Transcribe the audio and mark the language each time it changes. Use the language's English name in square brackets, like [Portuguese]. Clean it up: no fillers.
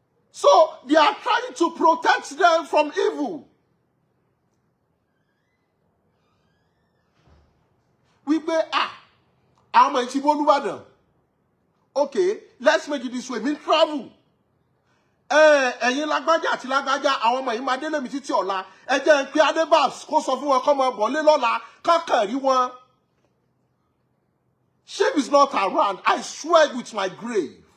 [English] So they are trying to protect them from evil. [Yoruba] Wípé àwọn ọmọ ìṣibó Olúbàdàn. [English] Okay, let's make it this way. Me travel. [Yoruba] Ẹ̀yin lágbájá àti lágbájá àwọn ọmọ yìí máa délé mi títí ọ̀la. Ẹ jẹ́ n pé Adébábs kó sọ fún wọn kó máa bọ̀ lé lọ́la kákan rí wọn. [English] Shame is not around. I swear with my grave.